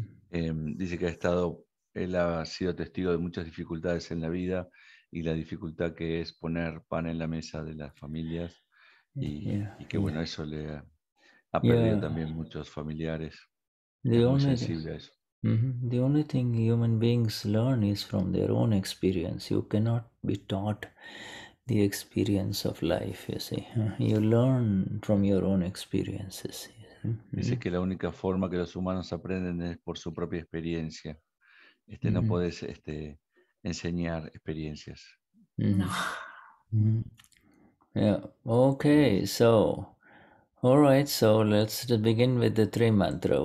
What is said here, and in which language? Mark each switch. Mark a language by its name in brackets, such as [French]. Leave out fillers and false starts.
[Spanish] Dice que él ha sido testigo de muchas dificultades en la vida y la dificultad que es poner pan en la mesa de las familias y que bueno, eso le ha perdido también muchos familiares. Es muy sensible a eso. [English] The only thing human beings learn is from their own experience. You cannot be taught the experience of life, you see. You learn from your own experiences. [Spanish] Dice que la única forma que los humanos aprenden es por su propia experiencia. No puedes enseñar experiencias. No. [English] Yeah. Okay, so all right, so let's begin with the Trimantra.